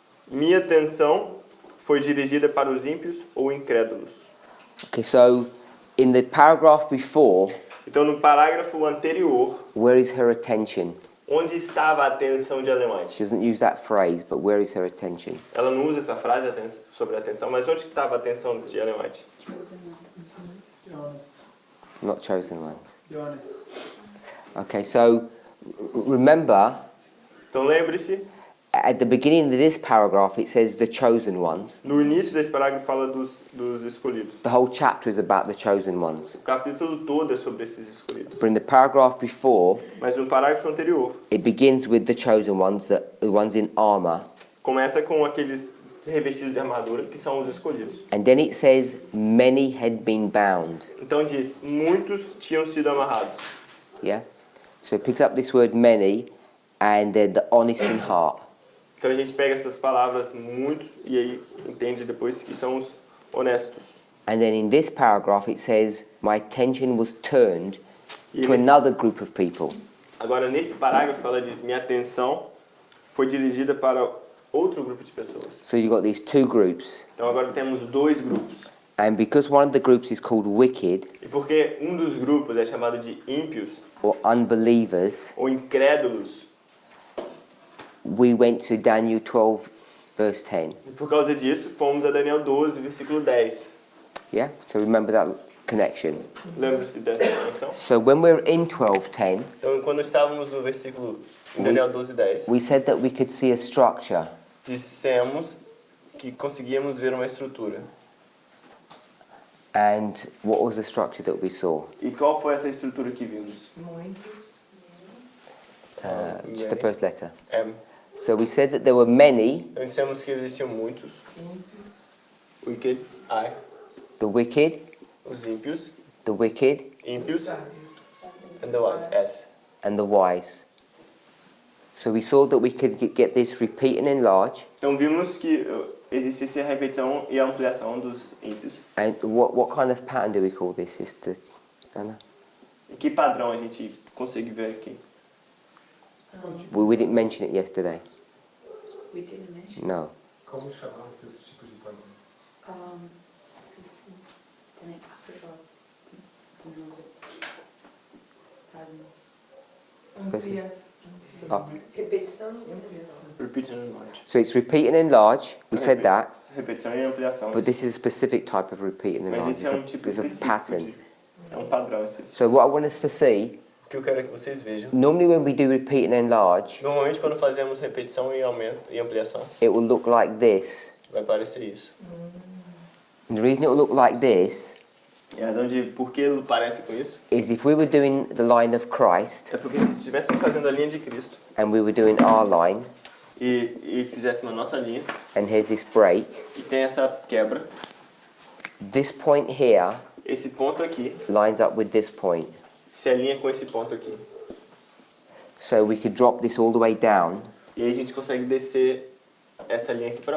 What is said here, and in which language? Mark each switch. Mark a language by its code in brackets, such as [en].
[pt] Minha atenção foi dirigida para os ímpios ou incrédulos. [en] Okay, so in the paragraph before, [pt] Então, no parágrafo anterior, [en] where is her attention? [pt] onde estava a atenção de Ellen White? [en] She doesn't use that phrase, but where is her attention? [pt] Ela não usa essa frase sobre a atenção, mas onde estava a atenção de Ellen White? [en] Not chosen ones. Okay, so remember, [pt] Então, lembre-se, [en] at the beginning of this paragraph, it says the chosen ones. [pt] no início desse parágrafo fala dos escolhidos. [en] The whole chapter is about the chosen ones. [pt] O capítulo todo é sobre esses escolhidos. [en] But in the paragraph before, [pt] Mas no parágrafo anterior, [en] it begins with the chosen ones, the ones in armor. [pt] começa com aqueles revestidos de armadura, que são os escolhidos. [en] And then it says, many had been bound. [pt] Então diz, muitos tinham sido amarrados. [en] Yeah? So it picks up this word many, and they're the honest in heart. [pt] Então a gente pega essas palavras, muitos, e aí entende depois que são os honestos. [en] And then in this paragraph it says, my attention was turned [pt] E [en] to [pt] nesse- [en] another group of people. [pt] Agora nesse parágrafo ela diz, minha atenção foi dirigida para outro grupo de pessoas. [en] So you've got these two groups. [pt] Então agora temos dois grupos. [en] And because one of the groups is called wicked, [pt] E porque um dos grupos é chamado de ímpios [en] or unbelievers, [pt] ou incrédulos, [en] we went to Daniel 12, verse 10. [pt] e por causa disso fomos a Daniel 12, versículo 10. [en] Yeah? So remember that connection. [pt] Lembra-se dessa conexão? [en] So when we're in 12:10, [pt] Então quando estávamos no versículo em Daniel 12, 10, [en] we said that we could see a structure. [pt] dissemos que conseguíamos ver uma estrutura. [en] And what was the structure that we saw? [pt] E qual foi essa estrutura que vimos? Muitos. [en] Just the first letter. M. So we said that there were many, [pt] Então dissemos que existiam muitos. Ímpios. [en] Wicked, I. the wicked, [pt] Os ímpios. [en] the wicked, [pt] Ímpios. Sábios. [en] And the wise. S. and the wise. So we saw that we could get this repeat and enlarge. [pt] Então vimos que existisse a repetição e a ampliação dos ímpios. [en] And what kind of pattern do we call this, Sister Anna? [pt] E que padrão a gente consegue ver aqui? [en] We didn't mention it yesterday. We didn't mention. No. [pt] Como chamamos esse tipo de padrão? Esqueci. Também, [en] I forgot the [pt] nome. Ampliação. Oh. Repetição e ampliação. [en] Repeat and enlarge. So it's repeat and enlarge. We said that. [pt] Repetição e ampliação. [en] But this is a specific type of repeat and [pt] Mas [en] enlarge. [pt] esse é um tipo [en] There's a [pt] específico [en] pattern. [pt] é um padrão específico. [en] So what I want us to see, [pt] O que eu quero que vocês vejam. [en] normally when we do repeat and enlarge, [pt] Normalmente quando fazemos repetição e aumento e ampliação, [en] it will look like this. [pt] vai parecer isso. [en] And the reason it will look like this [pt] E a razão de por que ele parece com isso [en] is if we were doing the line of Christ [pt] é porque se estivéssemos fazendo a linha de Cristo [en] and we were doing our line, [pt] e fizéssemos a nossa linha [en] and here's this break, [pt] e tem essa quebra, [en] this point here [pt] esse ponto aqui [en] lines up with this point. [pt] se alinha com esse ponto aqui. [en] So we could drop this all the way down [pt] E aí a gente consegue descer essa linha aqui para